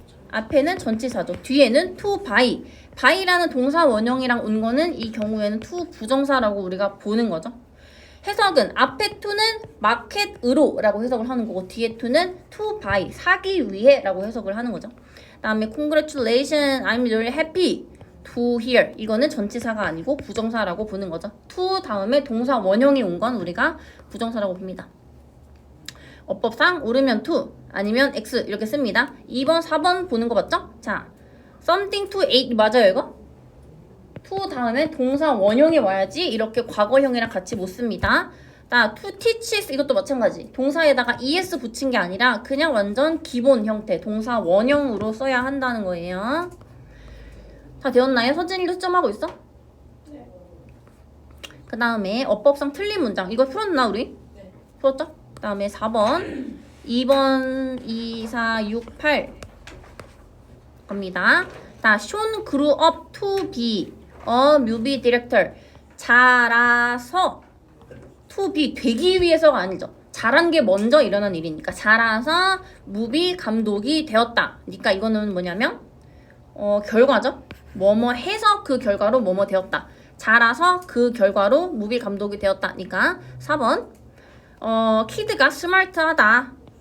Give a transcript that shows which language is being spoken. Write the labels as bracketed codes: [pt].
[ko] 앞에는 전치사죠. 뒤에는 to buy. buy라는 동사 원형이랑 온 거는 이 경우에는 to 부정사라고 우리가 보는 거죠. 해석은 앞에 to는 마켓으로 라고 해석을 하는 거고 뒤에 to는 to buy, 사기 위해 라고 해석을 하는 거죠. 다음에 [en] congratulations, I'm really happy to hear. [ko] 이거는 전치사가 아니고 부정사라고 보는 거죠. to 다음에 동사 원형이 온 건 우리가 부정사라고 봅니다. 어법상 옳으면 to 아니면 x 이렇게 씁니다. 2번, 4번 보는 거 맞죠? 자, something to eat 맞아요 이거? to 다음에 동사 원형이 와야지 이렇게 과거형이랑 같이 못 씁니다. 자, to teach 이것도 마찬가지. 동사에다가 es 붙인 게 아니라 그냥 완전 기본 형태 동사 원형으로 써야 한다는 거예요. 다 되었나요? 서진이도 수점하고 있어? 네. 그 다음에 어법상 틀린 문장 이거 풀었나 우리? 네. 풀었죠? 그 다음에 4번 2번 2, 4, 6, 8 갑니다. 자, [en] Sean grew up to be a movie director. [ko] 자라서 to be 되기 위해서가 아니죠. 자란 게 먼저 일어난 일이니까 자라서 무비 감독이 되었다. 그러니까 이거는 뭐냐면 결과죠. 뭐뭐 해서 그 결과로 뭐뭐 되었다. 자라서 그 결과로 무비 감독이 되었다. 그러니까 4번 키드가 스마트하다.